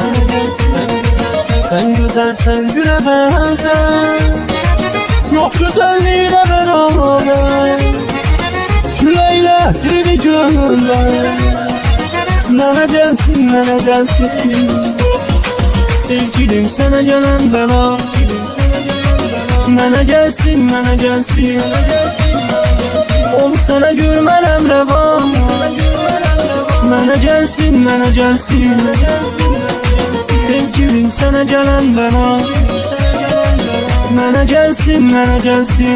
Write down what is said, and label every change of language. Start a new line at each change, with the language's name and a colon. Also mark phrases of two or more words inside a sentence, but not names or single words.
Turkish: Sen güzelsen güle benzer. Yok güzelliğine beraber. Küleyle trini gönder. Bana gelsin, bana gelsin. Sevgilim sana gelen bela.
Azerbaijani: Mənə gəlsin, mənə gəlsin. Onu sənə görmələm rəva. Mənə gəlsin, mənə gəlsin. Sevgilim sənə gələn bela. Mənə gəlsin, mənə gəlsin.